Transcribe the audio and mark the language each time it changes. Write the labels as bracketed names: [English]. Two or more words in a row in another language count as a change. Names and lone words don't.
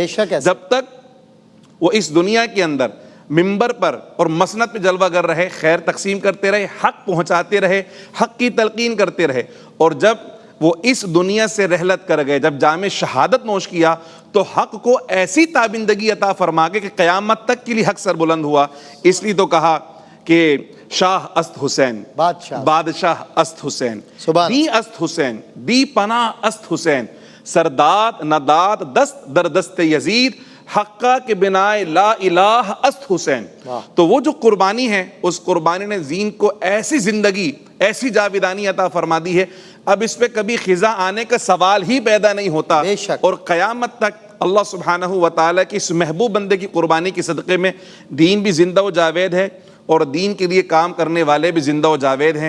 [Urdu] جب تک وہ اس دنیا کے اندر منبر پر اور مسند پہ جلوہ گر رہے، خیر تقسیم کرتے رہے، حق پہنچاتے رہے، حق کی تلقین کرتے رہے. اور جب وہ اس دنیا سے رحلت کر گئے، جب جام شہادت نوش کیا تو حق کو ایسی تابندگی عطا فرما کے کہ قیامت تک کے لیے حق سر بلند ہوا. اس لیے تو کہا کہ [Persian] شاہ است حسین، بادشاہ است حسین، دی است حسین، دی پناہ است حسین، سرداد نداد دست در دست یزید، حقہ کے بنائے [Arabic] لا الہ [Persian] است حسین. [Urdu] تو وہ جو قربانی ہے اس قربانی نے دین کو ایسی زندگی، ایسی جاویدانی عطا فرما دی ہے، اب اس پہ کبھی خزاں آنے کا سوال ہی پیدا نہیں ہوتا. اور قیامت تک اللہ سبحانہ و تعالیٰ کی اس محبوب بندے کی قربانی کے صدقے میں دین بھی زندہ و جاوید ہے اور دین کے لیے کام کرنے والے بھی زندہ و جاوید ہیں.